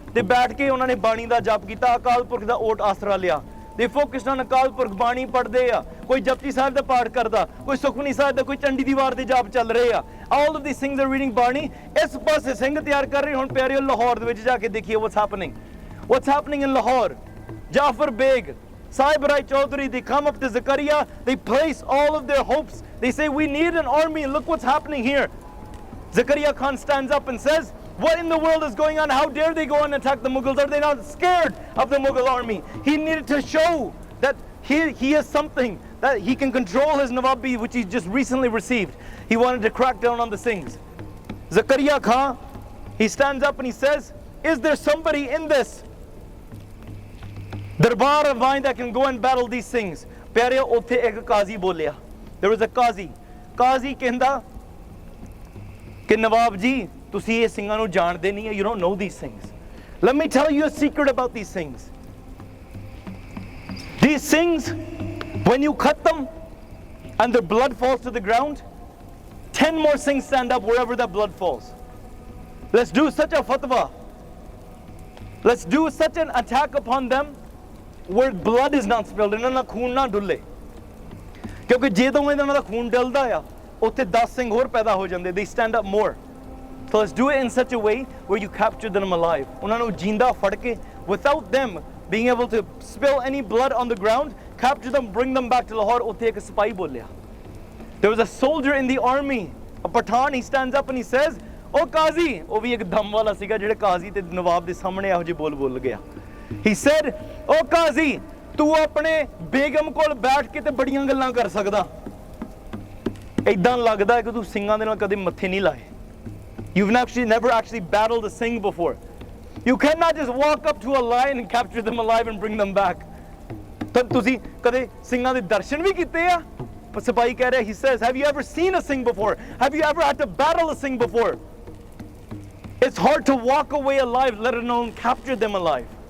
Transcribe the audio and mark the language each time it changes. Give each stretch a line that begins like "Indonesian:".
Punjabi: ਤੇ ਬੈਠ ਕੇ ਉਹਨਾਂ ਨੇ ਬਾਣੀ ਦਾ ਜਪ ਕੀਤਾ, ਅਕਾਲ ਪੁਰਖ ਦਾ ਓਟ ਆਸਰਾ ਲਿਆ.
English: They focused on
Punjabi: Akal Purakh ਬਾਣੀ ਪੜ੍ਹਦੇ ਆ, ਕੋਈ ਜਪਜੀ ਸਾਹਿਬ ਦਾ ਪਾਠ ਕਰਦਾ, ਕੋਈ ਸੁਖਮਨੀ ਸਾਹਿਬ ਦਾ, ਕੋਈ ਚੰਡੀ ਦੀ ਵਾਰ ਦੇ ਜਾਪ ਚੱਲ ਰਹੇ ਆ.
English: All of these things are reading
Punjabi: ਬਾਣੀ. ਇਸ ਪਾਸੇ ਸਿੰਘ ਤਿਆਰ ਕਰ ਰਹੇ. ਹੁਣ ਪਿਆਰਿਓ ਲਾਹੌਰ ਦੇ ਵਿੱਚ ਜਾ ਕੇ ਦੇਖੀਏ
English: what's happening. What's happening in Lahore? Jafar Beg, Sahib Rai Chaudhary, they come up to Zakaria, they place all of their hopes. They say, we need an army, look what's happening here. Zakaria Khan stands up and says, what in the world is going on? How dare they go and attack the Mughals? Are they not scared of the Mughal army? He needed to show that he has something, that he can control his Nawabi, which he just recently received. He wanted to crack down on the Singhs. Zakaria Khan, he stands up and he says, is there somebody in this Darbar of Vaan that can go and battle these Singhs?
Punjabi: Pyareo, ਉੱਥੇ ਇੱਕ ਕਾਜ਼ੀ ਬੋਲਿਆ.
English: There was a ਕਾਜ਼ੀ.
Punjabi: ਕਾਜ਼ੀ ਕਹਿੰਦਾ ਕਿ ਨਵਾਬ ਜੀ ਤੁਸੀਂ ਇਹ ਸਿੰਘਾਂ ਨੂੰ ਜਾਣਦੇ ਨਹੀਂ.
English: You don't know these things. Let me tell you a secret about these things. These things, when you cut them and their blood falls to the ground, 10 more things stand up wherever that blood falls. Let's do such a fatwa. Let's do such an attack upon them where blood is not spilled.
Punjabi: ਇਹਨਾਂ ਦਾ ਖੂਨ ਨਾ ਡੁੱਲੇ. ਕਿਉਂਕਿ ਜਦੋਂ ਇਹਨਾਂ ਦਾ ਖੂਨ ਡੁੱਲਦਾ ਆ ਉੱਥੇ 10 ਸਿੰਘ ਹੋਰ ਪੈਦਾ ਹੋ ਜਾਂਦੇ.
English: They stand up more. So let's do it in such a way where you capture them alive.
Punjabi: ਉਹਨਾਂ ਨੂੰ ਜਿੰਦਾ ਫੜ ਕੇ,
English: without them being able to spill any blood on the ground, capture them, bring them back to Lahore.
Punjabi: ਉੱਥੇ ਇੱਕ ਸਿਪਾਹੀ ਬੋਲਿਆ.
English: There was a soldier in the army, a Pathan. He stands up and he says, oh Qazi,
Punjabi: ਉਹ ਵੀ ਇੱਕ ਦਮ ਵਾਲਾ ਸੀਗਾ ਜਿਹੜੇ ਕਾਜ਼ੀ ਤੇ ਨਵਾਬ ਦੇ ਸਾਹਮਣੇ ਇਹੋ ਜਿਹੇ ਬੋਲ ਗਿਆ.
English: He said, oh Qazi,
Punjabi: ਤੂੰ ਆਪਣੇ ਬੇਗਮ ਕੋਲ ਬੈਠ ਕੇ ਤੇ ਬੜੀਆਂ ਗੱਲਾਂ ਕਰ ਸਕਦਾ. ਇਦਾਂ ਲੱਗਦਾ ਹੈ ਕਿ ਤੂੰ ਸਿੰਘਾਂ ਦੇ ਨਾਲ ਕਦੇ ਮੱਥੇ ਨਹੀਂ ਲਾਏ.
English: You've never actually battled a Singh before. You cannot just walk up to a lion and capture them alive and bring them back.
Punjabi: ਤਾਂ ਤੁਸੀਂ ਕਦੇ ਸਿੰਘਾਂ ਦੇ ਦਰਸ਼ਨ ਵੀ ਕੀਤੇ ਆ? ਸਿਪਾਹੀ ਕਹਿ ਰਿਹਾ,
English: he says, have you ever seen a Singh before? Have you ever had to battle a Singh before? It's hard to walk away alive, let alone capture them alive.